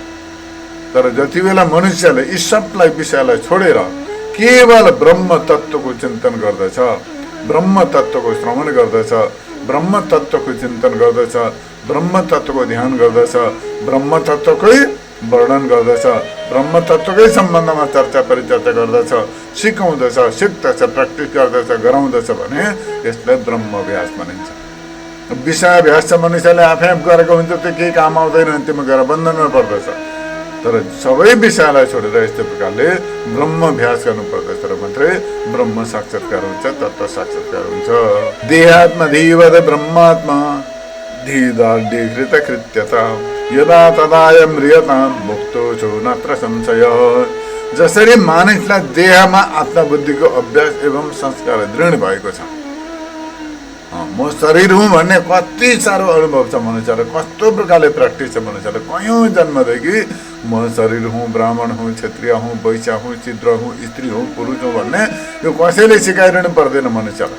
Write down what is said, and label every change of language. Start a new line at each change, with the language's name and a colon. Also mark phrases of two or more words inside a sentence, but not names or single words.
Nepali: तर जति बेला मनुष्यले यी सबलाई विषयलाई छोडेर केवल ब्रह्म तत्त्वको चिन्तन गर्दछ, ब्रह्म तत्त्वको श्रवण गर्दछ, ब्रह्म तत्त्वको चिन्तन गर्दछ, ब्रह्म तत्त्वको ध्यान गर्दछ, ब्रह्म तत्त्वकै वर्णन गर्दछ, ब्रह्म तत्त्वकै सम्बन्धमा चर्चा परिचर्चा गर्दछ, सिकाउँदछ, सिक्दछ, प्र्याक्टिस गर्दछ, गराउँदछ भने यसलाई ब्रह्माभ्यास भनिन्छ। विषयाभ्यास छ मनुष्यले आफै गरेको हुन्छ, त्यो केही काम आउँदैन, अन्त्यमा गएर बन्धनमा पर्दछ। तर सबै विषयलाई छोडेर यस्तो प्रकारले ब्रह्माभ्यास गर्नुपर्दछ र मात्रै ब्रह्म साक्षात्कार हुन्छ, तत्त्व साक्षात्कार हुन्छ।
Sanskrit: देहात्मा धीवद ब्रह्मात्मा धीदाढ्यकृत कृत्यता यदा तदाय म्रियतां मुक्तो छु नत्र संशय।
Nepali: जसरी मानिसलाई देहमा आत्मबुद्धिको अभ्यास एवं संस्कार दृढ भएको छ, म शरीर हुँ भन्ने कति साह्रो अनुभव छ मनुष्यलाई, कस्तो प्रकारले प्र्याक्टिस छ मनुष्यलाई। कयौँ जन्मदेखि म शरीर हुँ, ब्राह्मण हुँ, क्षत्रिय हुँ, वैश्य हुँ, शूद्र हुँ, स्त्री हुँ, पुरुष हुँ भन्ने यो कसैले सिकाइरहनु पर्दैन मनुष्यलाई।